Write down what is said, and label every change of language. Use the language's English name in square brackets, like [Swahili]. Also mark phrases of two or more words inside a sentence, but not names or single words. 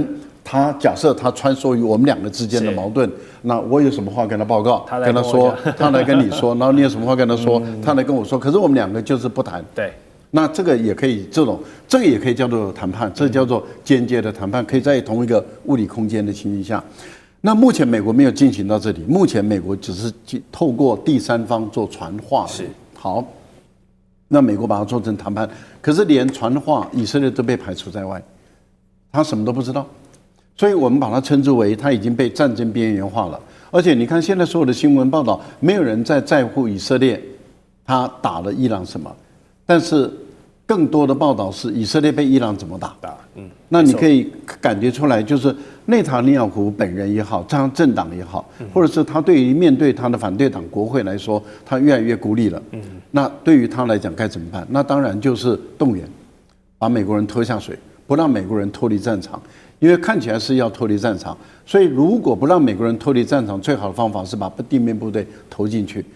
[Chinese] 他假設他穿梭於我們兩個之間的矛盾，那我有什麼話跟他報告，跟他說，他來跟你說，然後你有什麼話跟他說，他來跟我說。可是我們兩個就是不談。對，那這個也可以，這個也可以叫做談判，這叫做間接的談判，可以在同一個物理空間的情形下。那目前美國沒有進行到這裡，目前美國只是透過第三方做傳話。是好，那美國把它做成談判，可是連傳話以色列都被排除在外，他什麼都不知道。所以我們把它稱之為他已經被戰爭邊緣化了。而且你看現在所有的新聞報道，沒有人在乎以色列他打了伊朗什麼，但是更多的報道是以色列被伊朗怎麼打。那你可以感覺出來，就是內塔尼亞胡本人也好，他政黨也好，或者是他對於面對他的反對黨國會來說，他越來越孤立了。那對於他來講該怎麼辦？那當然就是動員，把美國人拖下水，不讓美國人脫離戰場。因為看起來是要脫離戰場，所以如果不讓美國人脫離戰場，最好的方法是把地面部隊投進去。